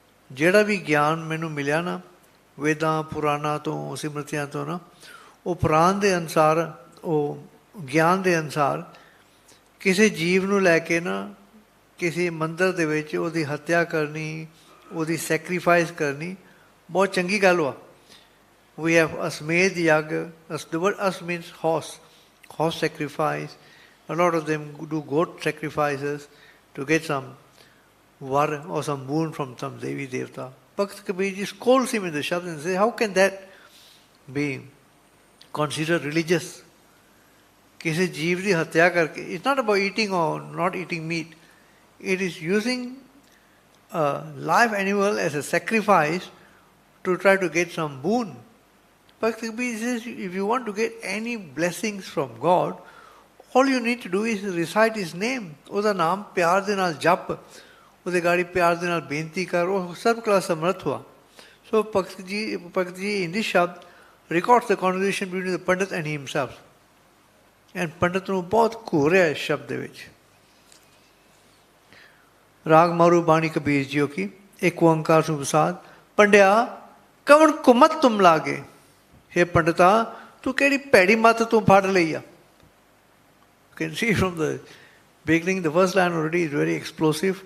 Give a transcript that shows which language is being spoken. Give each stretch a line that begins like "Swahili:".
Punjabi: ਜਿਹੜਾ ਵੀ ਗਿਆਨ ਮੈਨੂੰ ਮਿਲਿਆ ਨਾ ਵੇਦਾਂ ਪੁਰਾਣਾਂ ਤੋਂ, ਸਿਮਰਤੀਆਂ ਤੋਂ ਨਾ, ਉਹ ਪੁਰਾਣ ਦੇ ਅਨੁਸਾਰ, ਉਹ ਗਿਆਨ ਦੇ ਅਨੁਸਾਰ ਕਿਸੇ ਜੀਵ ਨੂੰ ਲੈ ਕੇ ਨਾ ਕਿਸੇ ਮੰਦਰ ਦੇ ਵਿੱਚ ਉਹਦੀ ਹੱਤਿਆ ਕਰਨੀ, ਉਹਦੀ ਸੈਕਰੀਫਾਈਸ ਕਰਨੀ ਬਹੁਤ ਚੰਗੀ ਗੱਲ ਵਾ।
English: We have Asmed Yag, the word As means horse sacrifice. A lot of them do goat sacrifices to get some var or some boon from some Devi Devta. Bhakt Kabir ji scolds him in the Shabd and says, how can that be considered religious?
Punjabi: Kisi jeev di hatya karke.
English: It's not about eating or not eating meat. It is using a live animal as a sacrifice to try to get some boon. Bhakt Kabir says, if you want to get any blessings from God, all you need to do is recite His name.
Punjabi: ਉਹਦਾ ਨਾਮ ਪਿਆਰ ਦੇ ਨਾਲ ਜਪ, ਉਹਦੇ ਗਾੜੀ ਪਿਆਰ ਦੇ ਨਾਲ ਬੇਨਤੀ ਕਰ, ਉਹ ਸਰਬ ਕਲਾ ਸਮਰਥ ਹੁਆ।
English: ਸੋ Bhagat ji in this shabad records the conversation between the Pandit and himself.
Punjabi: And ਪੰਡਤ ਨੂੰ ਬਹੁਤ ਘੂਰਿਆ ਇਸ ਸ਼ਬਦ ਦੇ ਵਿੱਚ। ਰਾਗ ਮਾਰੂ ਬਾਣੀ ਕਬੀਰ ਜੀਓ ਕੀ, ਇੱਕ ਓੰਕਾਰ ਸੁਬਸਾਦ, ਪੰਡਿਆ ਕਵਣ ਕੁਮਤ ਤੁਮ ਲਾਗੇ। ਹੇ ਪੰਡਿਤਾ, ਤੂੰ ਕਿਹੜੀ ਭੈੜੀ ਮੱਤ ਤੂੰ ਫੜ ਲਈ ਆ।
English: You can see from the beginning, the first line already is very explosive.